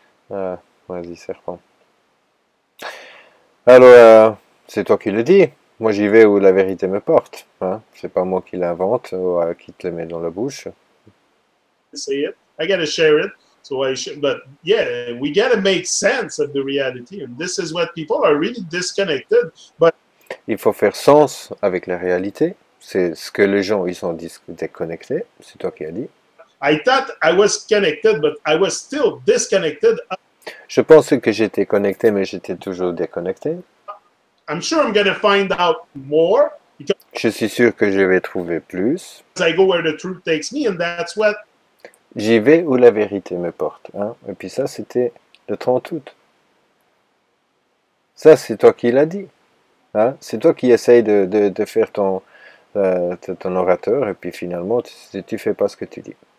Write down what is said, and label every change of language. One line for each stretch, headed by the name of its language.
French: Vas-y serpent. Alors, c'est toi qui le dis. Moi j'y vais où la vérité me porte. Hein? C'est pas moi qui l'invente ou qui te le met dans la bouche.
English: Say it. I gotta share it. So I should, but yeah, we gotta make sense of the reality, and this is what people are really disconnected. But
French: il faut faire sens avec la réalité. C'est ce que les gens ils sont déconnectés. C'est toi qui as dit.
English: I thought I was connected, but I was still disconnected.
French: Je pensais que j'étais connecté, mais j'étais toujours déconnecté.
English: I'm sure I'm gonna find out more.
French: Je suis sûr que je vais trouver plus.
English: I go where the truth takes me, and that's what.
French: J'y vais où la vérité me porte. Hein? Et puis ça, c'était le 30 août. Ça, c'est toi qui l'as dit. Hein? C'est toi qui essayes de faire ton orateur, et puis finalement, tu fais pas ce que tu dis.